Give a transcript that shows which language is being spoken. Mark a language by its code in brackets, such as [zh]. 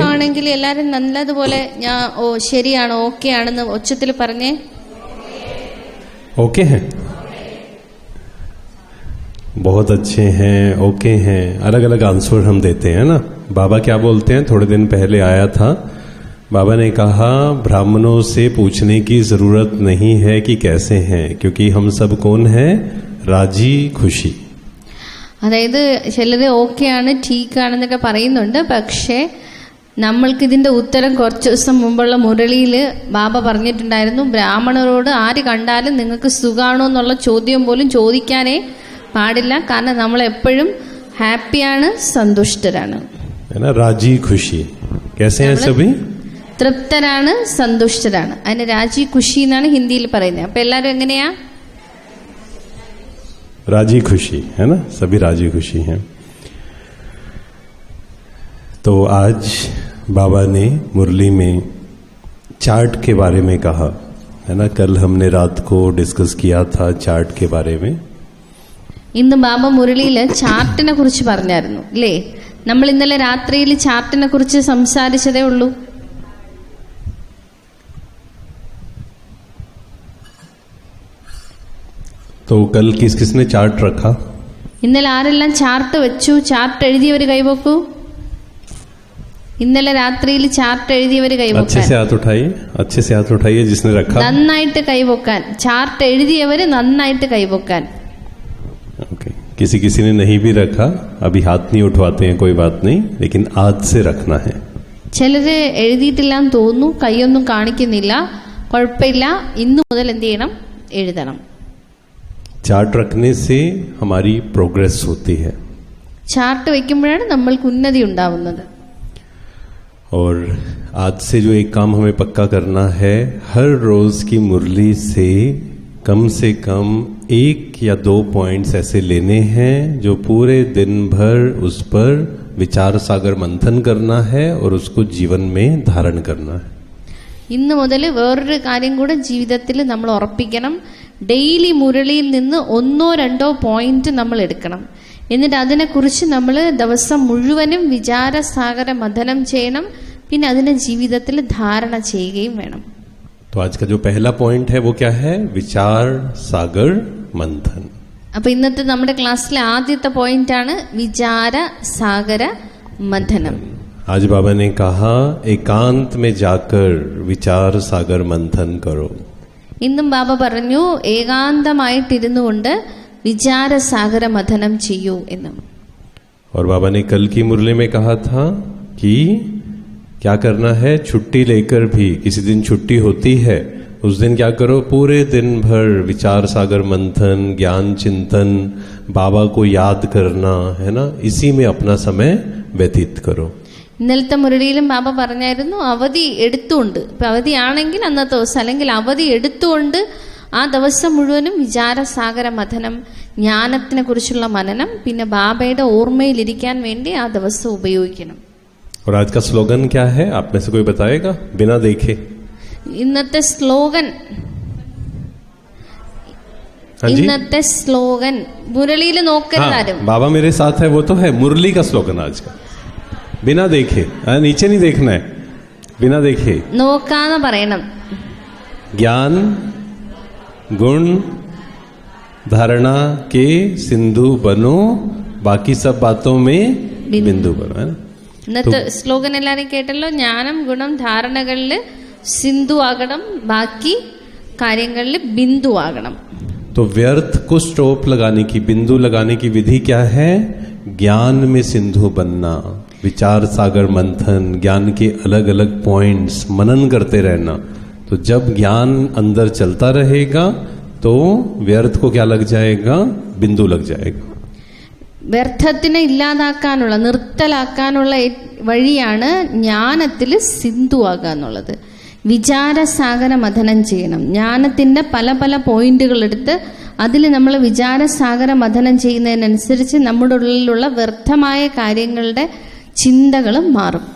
[ml] സുഖമാണെങ്കിൽ എല്ലാരും നല്ലതുപോലെ ഞാൻ ശരിയാണോ ഓക്കെ ആണെന്ന് ഉച്ചത്തിൽ പറഞ്ഞേ. [hi] ओके हैं, बहुत अच्छे हैं, ओके हैं. अलग अलग आंसर हम देते हैं ना. बाबा क्या बोलते हैं? थोड़े दिन पहले आया था, बाबा ने कहा ब्राह्मणों से पूछने की जरूरत नहीं है कि कैसे हैं, क्योंकि हम सब कौन है? राजी खुशी. [ml] അതായത് ചിലര് ഓക്കെയാണ് ടീക്കാണെന്നൊക്കെ പറയുന്നുണ്ട്. പക്ഷേ നമ്മൾക്ക് ഇതിന്റെ ഉത്തരം കുറച്ച് ദിവസം മുമ്പുള്ള മുരളിയിൽ ബാബ പറഞ്ഞിട്ടുണ്ടായിരുന്നു, ബ്രാഹ്മണരോട് ആര് കണ്ടാലും നിങ്ങൾക്ക് സുഖാണോ എന്നുള്ള ചോദ്യം പോലും ചോദിക്കാനേ പാടില്ല. കാരണം നമ്മൾ എപ്പോഴും ഹാപ്പിയാണ്, സന്തുഷ്ടരാണ്. [hi] राजी खुशी. कैसे हैं सभी? [ml] തൃപ്തരാണ്, സന്തുഷ്ടരാണ്. അതിന് രാജി ഖുഷി എന്നാണ് ഹിന്ദിയിൽ പറയുന്നത്. അപ്പൊ എല്ലാരും എങ്ങനെയാ? [hi] राजी खुशी है ना, सभी राजी खुशी हैं. तो आज बाबा ने मुरली में चार्ट के बारे में कहा है ना. कल हमने रात को डिस्कस किया था चार्ट के बारे में. [ml] ഇന്ന് ബാബ മുരളിയിൽ ചാർട്ടിനെ കുറിച്ച് പറഞ്ഞായിരുന്നു അല്ലേ? നമ്മൾ ഇന്നലെ രാത്രിയിൽ ചാർട്ടിനെ കുറിച്ച് സംസാരിച്ചതേ ഉള്ളൂ. [hi] तो कल किस किसने चार्ट रखा? [ml] ഇന്നലെ ആരെല്ലാം ചാർട്ട് വെച്ചു? ചാർട്ട് എഴുതിയവർ കൈവക്കൂ. ഇന്നലെ രാത്രിയിൽ ചാർട്ട് എഴുതിയവർ [hi] अच्छे [ml] കൈവക്കാൻ. [hi] से हाथ उठाइए, अच्छे से हाथ उठाइए जिसने रखा. [ml] നന്നായിട്ട് കൈവക്കാൻ. ചാർട്ട് എഴുതിയവര് നന്നായിട്ട് കൈവക്കാൻ. [en] Okay. [hi] किसी किसी ने नहीं भी रखा, अभी हाथ नहीं उठवाते हैं, कोई बात नहीं, लेकिन आज से रखना है. [ml] ചിലര് എഴുതിയിട്ടില്ലാന്ന് തോന്നുന്നു, കൈയൊന്നും കാണിക്കുന്നില്ല. കുഴപ്പമില്ല, ഇന്നു മുതൽ എന്ത് ചെയ്യണം? എഴുതണം. [hi] चार्ट रखने से हमारी प्रोग्रेस होती है. [ml] ചാർട്ട് വെക്കുമ്പോഴാണ് നമ്മൾക്ക് ഉന്നതി ഉണ്ടാവുന്നത്. [hi] और आज से जो एक काम हमें पक्का करना है, हर रोज की मुरली से कम 1 या 2 पॉइंट्स ऐसे लेने हैं जो पूरे दिन भर उस पर विचार सागर मंथन करना है और उसको जीवन में धारण करना है. [ml] ഇന്ന് മുതൽ വേറൊരു കാര്യം കൂടെ ജീവിതത്തിൽ നമ്മൾ ഉറപ്പിക്കണം. ഡെയിലി മുരളിയിൽ നിന്ന് 1-2 പോയിന്റ് നമ്മൾ എടുക്കണം. എന്നിട്ട് അതിനെക്കുറിച്ച് നമ്മൾ ദിവസം മുഴുവനും വിചാരസാഗര മഥനം ചെയ്യണം. പിന്നെ അതിനെ ജീവിതത്തിൽ ധാരണ ചെയ്യുകയും വേണം. [hi] तो आज का जो पहला पॉइंट है वो क्या है? विचार सागर मंथन. [ml] അപ്പൊ ഇന്നത്തെ നമ്മുടെ ക്ലാസ്സിലെ ആദ്യത്തെ പോയിന്റ് ആണ് വിചാര സാഗര മഥനം. [hi] आज बाबा ने कहा एकांत में जाकर विचार सागर मंथन करो. [ml] ഇന്നും ബാബ പറഞ്ഞു ഏകാന്തമായിട്ടിരുന്നു കൊണ്ട് വിചാരസാഗര മഥനം ചെയ്യൂ എന്നും. [hi] और बाबा ने कल की मुरली में कहा था कि क्या करना है, छुट्टी लेकर भी, किसी दिन छुट्टी होती है उस दिन क्या करो, पूरे दिन भर विचार सागर मंथन, ज्ञान चिंतन, बाबा को याद करना, है ना, इसी में अपना समय व्यतीत करो. [ml] ഇന്നലത്തെ മുരളിയിലും ബാബ പറഞ്ഞായിരുന്നു അവധി എടുത്തുകൊണ്ട്, ഇപ്പം അവധിയാണെങ്കിൽ അന്നത്തെ ദിവസം, അല്ലെങ്കിൽ അവധി എടുത്തുകൊണ്ട് ആ ദിവസം മുഴുവനും വിചാരസാഗര മഥനം, ജ്ഞാനത്തിനെ കുറിച്ചുള്ള മനനം, പിന്നെ ബാബയുടെ ഓർമ്മയിലിരിക്കാൻ വേണ്ടി ആ ദിവസം ഉപയോഗിക്കണം. [hi] और आज का स्लोगन क्या है, आप में से कोई बताएगा? बिना देखे. [ml] ഇന്നത്തെ സ്ലോഗൻ, ഇന്നത്തെ സ്ലോഗൻ മുരളിയിൽ നോക്കരുതാരും. [hi] बाबा मेरे साथ है, वो तो है मुरली का स्लोगन आज का. बिना देखे, नीचे नहीं देखना है, बिना देखे. [ml] നോക്കാന്ന് പറയണം. [hi] ज्ञान गुण धारणा के सिंधु बनो, बाकी सब बातों में बिंदु बनो, है ना. [ml] ഇന്നത്തെ സ്ലോഗൻ എല്ലാരും കേട്ടല്ലോ. ജ്ഞാനം ഗുണം ധാരണകളിൽ സിന്ധു ആകണം, ബാക്കി കാര്യങ്ങളിൽ ബിന്ദു ആകണം. [hi] तो व्यर्थ को स्टॉप लगाने की, बिंदु लगाने की विधि क्या है? ज्ञान में सिंधु बनना, विचार सागर मंथन, ज्ञान के अलग अलग पॉइंट्स मनन करते रहना. तो जब ज्ञान अंदर चलता रहेगा तो व्यर्थ को क्या लग जाएगा? बिंदु लग जाएगा. [ml] വ്യർത്ഥത്തിനെ ഇല്ലാതാക്കാനുള്ള, നിർത്തലാക്കാനുള്ള വഴിയാണ് ജ്ഞാനത്തിൽ സിന്ധു ആകുക എന്നുള്ളത്. വിചാരസാഗര മഥനം ചെയ്യണം. ജ്ഞാനത്തിൻ്റെ പല പല പോയിന്റുകൾ എടുത്ത് അതിൽ നമ്മൾ വിചാരസാഗര മഥനം ചെയ്യുന്നതിനനുസരിച്ച് നമ്മുടെ ഉള്ളിലുള്ള വ്യർത്ഥമായ കാര്യങ്ങളുടെ ചിന്തകളും മാറും.